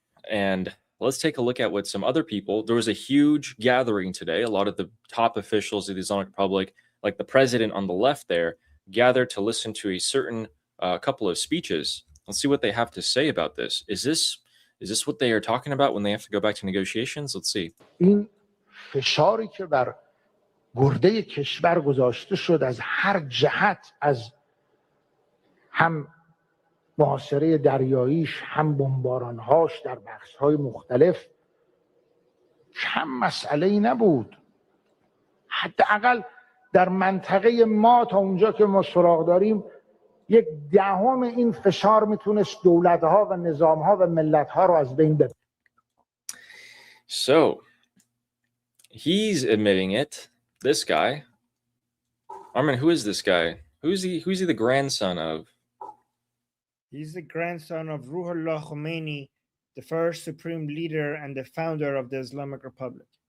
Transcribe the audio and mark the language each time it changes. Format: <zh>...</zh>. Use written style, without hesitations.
<en>And let's take a look at what some other people. There was a huge gathering today. A lot of the top officials of the Islamic Republic, like the president on the left there, gathered to listen to a certain couple of speeches. Let's see what they have to say about this. Is this what they are talking about when they have to go back to negotiations? Let's see.</en> <fa>این فشاری که بر گرده کشور گذاشته شد از هر جهت، از هم محاصره دریاییش، هم بمبارانهاش در بخش‌های مختلف، کم مسئله‌ای نبود. حداقل در منطقه ما تا اونجا که ما سراغ داریم 1/10 این فشار میتونست دولت‌ها و نظام‌ها و ملت‌ها رو از بین ببره.</fa> <en>So he's admitting it. This guy, Armin, who is this guy? Who's he the grandson of? He's the grandson of Ruhollah Khomeini, the first supreme leader and the founder of the Islamic Republic.</en>